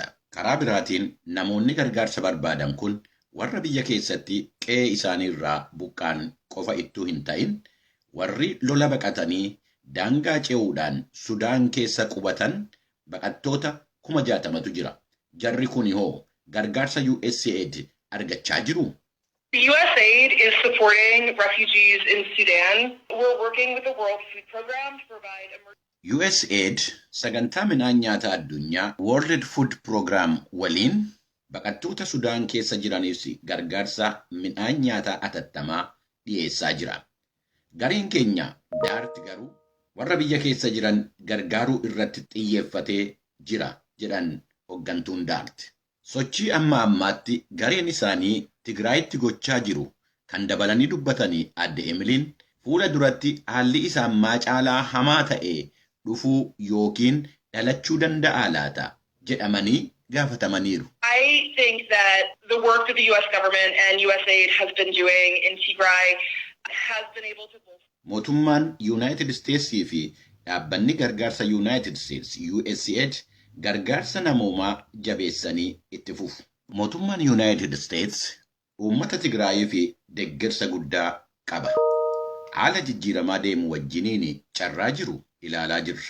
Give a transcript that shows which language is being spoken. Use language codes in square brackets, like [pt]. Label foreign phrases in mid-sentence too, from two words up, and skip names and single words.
[om] Karaa biraatiin namoonni gargaarsa barbaadan kun warra biyya keessatti qe'ee isaaniirraa buqqaan qofa ittuu hin ta'in warri lola baqatanii daangaa ce'uudhaan Sudaan keessa qubatan baqattoota 60,000tu jira. Jarri kun hoo gargaarsa USAID argachaa jiru? [en] The USAID is supporting refugees in Sudan. We're working with the World Food Program to provide [om] USAID sagantaa midhaan nyaataa addunyaa World Food Program waliin baqattoota Sudaan keessa jiraniif gargaarsa midhaan nyaataa atattamaa dhiyeessaa jira. Gareen keenya daarti garuu warra biyya keessa jiran gargaaruu irratti xiyyeeffatee jira jedhan hoggantuun daarti. Sochii amma ammaatti gareen isaanii Tigraayitti gochaa jiru kan dabalanii dubbatanii adde Emiliin fuula duratti haalli isaan caalaa hamaa ta'e dhufuu yookiin dhalachuu danda'a laata jedhamanii gaafatamaniiru. [en] I think that the work that the US government and USAID has been doing in Tigray has been able to [om] Mootummaan United States fi dhaabbanni gargaarsa United States USAID gargaarsa namoomaa jabeessanii itti fufu. Mootummaan United States uummata Tigraay fi deeggarsa guddaa qaba. Haala jijjiiramaa deemu wajjiniin carraa jiru ilaalaa jirra.